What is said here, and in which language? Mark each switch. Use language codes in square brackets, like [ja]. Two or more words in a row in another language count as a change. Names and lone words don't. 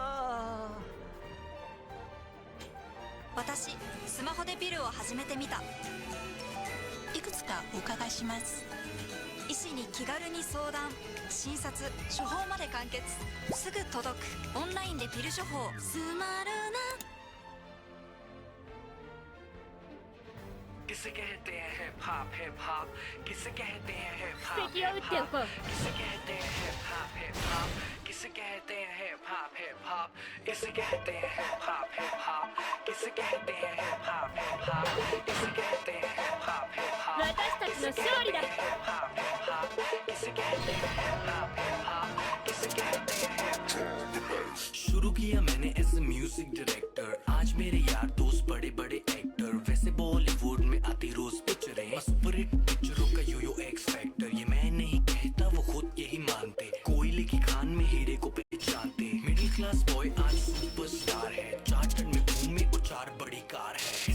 [ja] 私スマホでピルを始めてみたいくつかお伺いします医師に気軽に相談診察処方まで完結すぐ届くオンラインでピル処方スマルナ [hi] किसे कहते हैं हिप हॉप हिप हॉप किसे कहते हैं हिप हॉप स्टेकिया उठते हो किसे कहते हैं हिप हॉप हिप हॉप किसे कहते हैं हिप हॉप हिप हॉप इसे कहते हैं हिप हॉप हिप हॉप किसे कहते हैं हिप हॉप हिप हॉप इसे कहते हैं हिप हॉप हिप हॉप [ja] 私たちの勝利だ [hi] किसे कहते हैं हिप हॉप हिप हॉप किसे कहते हैं शुरू किया मैंने [en] as a music director [hi] आज मेरे यार दोस्त बड़े बड़े एक्टर वैसे बॉलीवुड में आती रोज पिक्चरें सुपर हिट पिक्चरों का यो [en] X factor [hi] ये मैं नहीं कहता वो खुद यही मानते कोयले की खान में हीरे को पहचानते [en] middle class boy [hi] आज सुपरस्टार है चार्टर्ड में घूमे और 4 बड़ी कार है